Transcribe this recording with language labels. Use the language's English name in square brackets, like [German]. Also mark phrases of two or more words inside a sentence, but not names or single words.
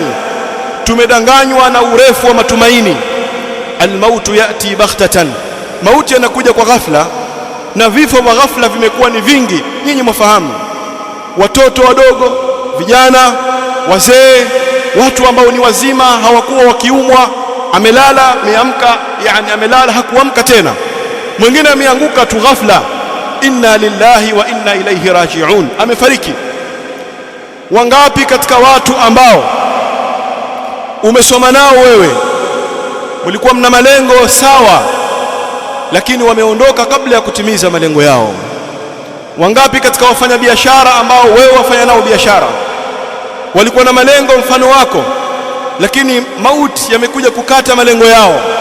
[Swahili] Tumedanganywa na urefu wa matumaini. [Arabic] الموت يأتي بغتة, [Swahili] mauti yanakuja kwa ghafla, na vifo vya ghafla vimekuwa ni vingi. Nyinyi mwafahamu, watoto wadogo, vijana, wazee, watu ambao ni wazima hawakuwa wakiumwa, amelala ameamka, yani amelala hakuamka tena, mwingine ameanguka tu ghafla, [Arabic] إنا لله وإنا إليه راجعون, [Swahili] amefariki. Wangapi katika watu ambao umesoma nao wewe, mlikuwa mna malengo sawa, lakini wameondoka kabla ya kutimiza malengo yao? Wangapi katika wafanyabiashara ambao wewe wafanya nao biashara, walikuwa na malengo mfano wako, lakini mauti yamekuja kukata malengo yao?